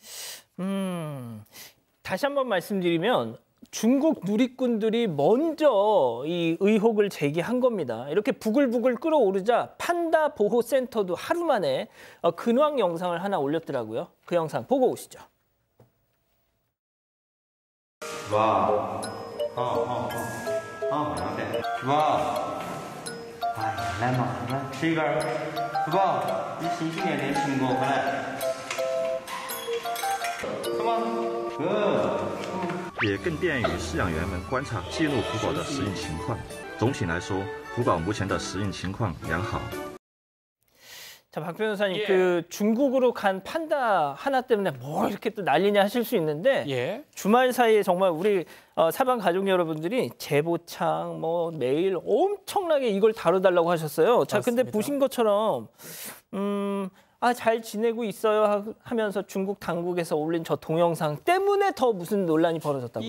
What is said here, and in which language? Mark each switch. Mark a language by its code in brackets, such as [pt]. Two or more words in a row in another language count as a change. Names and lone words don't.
[ko] 다시 한번 말씀드리면 중국 누리꾼들이 먼저 이 의혹을 제기한 겁니다. 이렇게 부글부글 끓어오르자 판다 보호센터도 하루 만에 근황 영상을 하나 올렸더라고요. 그 영상 보고 오시죠. 와, 와, [zh] 来嘛，来吃一根，是吧？你新训练的成果回来，是吗？也更便于饲养员们观察记录福宝的适应情况。总体来说，福宝目前的适应情况良好。 [ko] 자, 박 변호사님, 그 중국으로 간 판다 하나 때문에 뭐 이렇게 또 난리냐 하실 수 있는데 주말 사이에 정말 우리 사방 가족 여러분들이 제보창 뭐 메일 엄청나게 이걸 다뤄달라고 하셨어요. 자, 근데 보신 것처럼 잘 지내고 있어요 하면서 중국 당국에서 올린 저 동영상 때문에 더 무슨 논란이 벌어졌다고요?